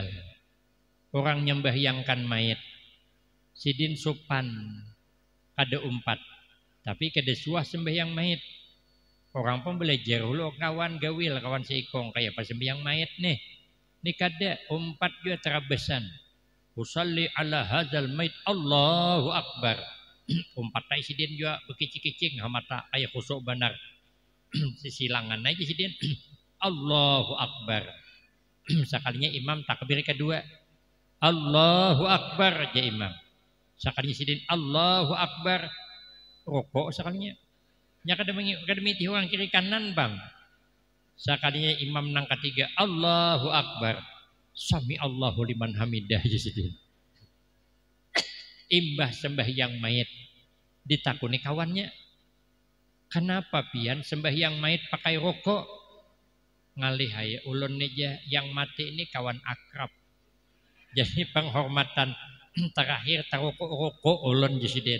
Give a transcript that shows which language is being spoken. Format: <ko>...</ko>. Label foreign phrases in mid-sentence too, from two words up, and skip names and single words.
<bjn>Orang nyembahyangkan mayat. Sidin sopan kada umpat. Tapi kada suah sembahyang mayat. Orang pun belajar dulu kawan gawil, kawan seikong kayak pas sembahyang mayat nih. Ni kada umpat juga terabesan.</bjn> <ar>Usalli ala hadzal mayit Allahu akbar.</ar> <bjn>Umpat tai sidin juga bekicik-kicing mata kayak khusuk benar. Sisilangan aja sidin.</bjn> <ar>Allahu akbar.</ar> <bjn>Sekalinya imam takbir kedua.</bjn> <ar>Allahu akbar</ar> <bjn>aja imam. Sekalinya sidin</bjn> <ar>Allahu akbar.</ar> <bjn>Rokok sekalinya. Nya kada miti orang kiri kanan bang. Sekalinya imam nang ketiga</bjn> <ar>Allahu akbar. Sami Allahu liman hamidah aja sidin.</ar> <bjn>Imbah sembahyang mayit ditakuni kawannya. Kenapa pian sembahyang mayit pakai rokok? Ngalih hai ulun aja yang mati ini kawan akrab. Jadi penghormatan terakhir tarokok-rokok ulun jesiden.</bjn>